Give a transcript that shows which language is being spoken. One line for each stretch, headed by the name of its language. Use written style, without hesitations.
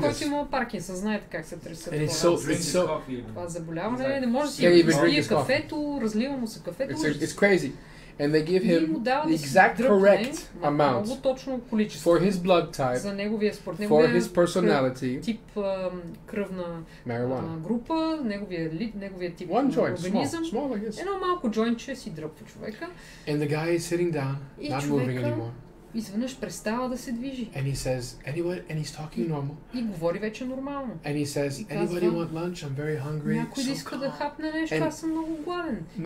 Bulgarian: Който има Паркинсън, знаете как се тресе.
English: And it's so
Bulgarian: това заболяване, не може да си пие кафето, разлива му се кафето.
English: It's crazy. And they give him the exact correct amount for his blood type, for his personality,
Bulgarian: тип кръвна група, неговия тип организъм. Едно малко джойнче си дръпва човека.
English: And the guy is sitting down, not moving anymore.
Bulgarian: Изведнъж престава да се движи.
English: And he says, and he's talking normal.
Bulgarian: И говори вече нормално.
English: And he says, anybody want lunch? I'm very hungry.
Bulgarian: Някой да иска да хапне нещо, аз съм много гладен.